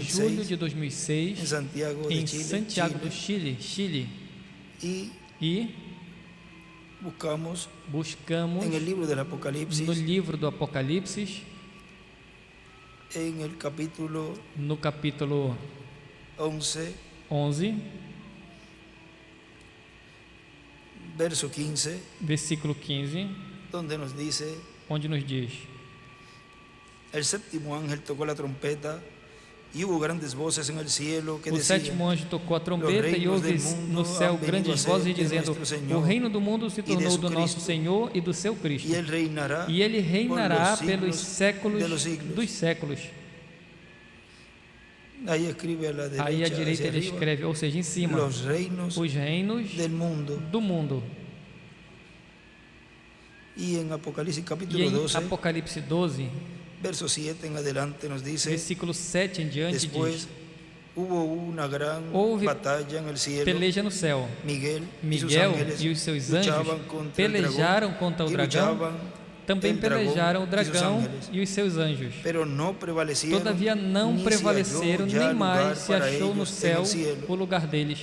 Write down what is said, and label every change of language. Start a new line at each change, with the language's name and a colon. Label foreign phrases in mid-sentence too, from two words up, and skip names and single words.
Portuguese: 2006, julho de
Spanish: en 2006, Santiago de
Portuguese: em Chile, Santiago do Chile.
Spanish: y
Portuguese: E
Spanish: buscamos
Portuguese: buscamos
Spanish: en el libro del
Portuguese: no
Spanish: Apocalipsis,
Portuguese: livro do Apocalipse,
Spanish: en el capítulo
Portuguese: no capítulo
Spanish: 11,
Portuguese: 11,
Spanish: verso 15,
Portuguese: versículo 15,
Spanish: donde nos dice:
Portuguese: onde nos diz:
Spanish: el séptimo ángel tocó la trompeta y hubo grandes voces en el cielo que
Portuguese: O
Spanish: decían:
Portuguese: sétimo anjo tocou a trombeta e houve no céu grandes vozes dizendo: o reino do mundo se tornou do nosso Senhor e do seu Cristo,
Spanish: y él reinará
Portuguese: e ele reinará
Spanish: por los
Portuguese: pelos
Spanish: siglos
Portuguese: séculos
Spanish: de los siglos.
Portuguese: dos séculos.
Spanish: Ahí escribe a la derecha,
Portuguese: Aí à direita
Spanish: hacia
Portuguese: ele
Spanish: arriba,
Portuguese: escreve, ou seja, em cima,
Spanish: los reinos
Portuguese: os reinos
Spanish: del mundo.
Portuguese: do mundo.
Spanish: Y en Apocalipsis
Portuguese: E
Spanish: capítulo
Portuguese: em
Spanish: 12,
Portuguese: Apocalipse 12,
Spanish: verso 7 en adelante nos dice:
Portuguese: versículo 7 em diante
Spanish: después
Portuguese: diz: houve peleja no céu. Miguel e os seus anjos pelejaram contra o dragão, também pelejaram o dragão e os seus anjos. Todavia não prevaleceram, nem mais se achou no céu o lugar deles.